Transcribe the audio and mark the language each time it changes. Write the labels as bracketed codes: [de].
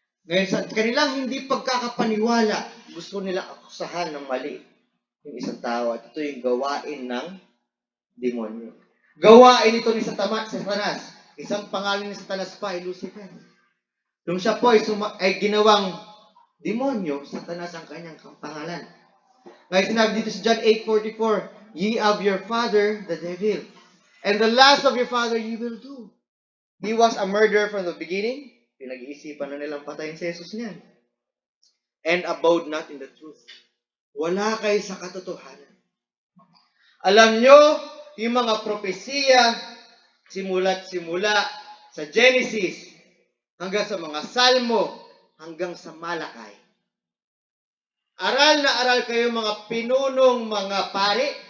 [tl] Ngayon, sa kanilang hindi pagkakapaniwala, gusto nila akusahan ng mali yung isang tao. At ito yung gawain ng demonyo. Gawain ito ni Satanas. Isang pangalan ni Satanas pa ay Lucifer. Nung siya po ay ginawang demonyo, Satanas ang kanyang pangalan. Ngayon sinabi dito sa [en] John 8:44, ye of your father, the devil, and the lust of your father you will do. He was a murderer from the beginning. [tl] pinag-iisipan na nilang patayin si Jesus niyan. [en] And abode not in the truth. [tl] Wala kayo sa katotohanan. Alam nyo, yung mga propesiya, simula sa Genesis, hanggang sa mga Salmo, hanggang sa Malakay. Aral na aral kayo mga pinunong mga pari.